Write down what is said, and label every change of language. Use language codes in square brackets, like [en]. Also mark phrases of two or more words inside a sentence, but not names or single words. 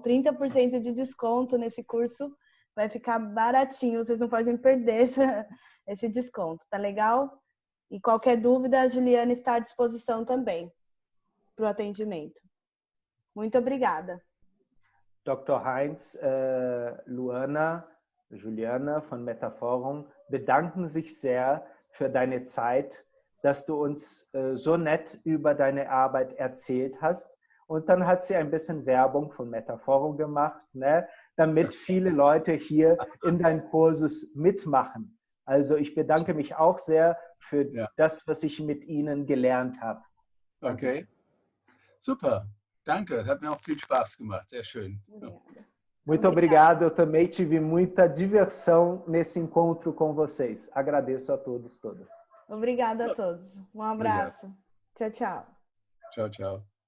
[pt] 30% de desconto nesse curso, vai ficar baratinho, vocês não podem perder esse desconto, tá legal? E qualquer dúvida, a Juliana está à disposição também para o atendimento. Muito obrigada. [de] Dr. Heinz, Luana, Juliana von Metaforum bedanken sich sehr für deine Zeit, dass du uns so nett über deine Arbeit erzählt hast. Und dann hat sie ein bisschen Werbung von Metaforum gemacht, ne, damit viele Leute hier in deinem Kursus mitmachen. Also ich bedanke mich auch sehr für das, was ich mit Ihnen gelernt habe. Okay, super. Danke, hat mir auch viel Spaß gemacht. Sehr schön. [pt] Muito obrigado. Eu também tive muita diversão nesse encontro com vocês. Agradeço a todos, todas. Obrigada a todos. Um abraço. Obrigado. Tchau, tchau. Tchau, tchau.